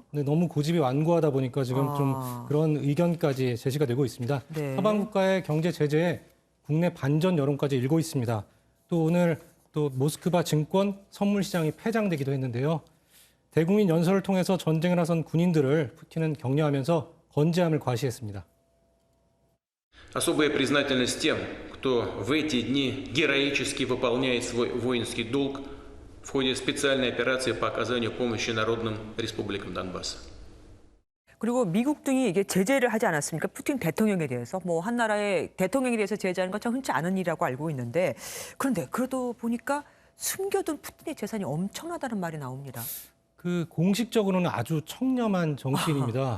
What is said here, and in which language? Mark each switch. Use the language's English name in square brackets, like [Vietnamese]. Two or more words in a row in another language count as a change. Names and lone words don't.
[Korean] 근데 너무 고집이 완고하다 보니까 지금 좀 그런 의견까지 제시가 되고 있습니다. 네. 서방 국가의 경제 제재에 국내 반전 여론까지 일고 있습니다. 또 오늘 또 모스크바 증권 선물 시장이 폐장되기도 했는데요. 대국민 연설을 통해서 전쟁에 나선 군인들을 푸틴은 격려하면서 건재함을 과시했습니다. [Russian] Особая признательность тем, кто в эти дни героически выполняет свой воинский долг в ходе специальной операции по оказанию помощи народным республикам Донбасса. [Korean] 그리고 미국 등이 이게 제재를 하지 않았습니까? 푸틴 대통령에 대해서 한 나라의 대통령에 대해서 제재하는 건 참 흔치 않은 일이라고 알고 있는데 그런데 그래도 보니까 숨겨둔 푸틴의 재산이 엄청나다는 말이 나옵니다. 공식적으로는 아주 청렴한 정치인입니다.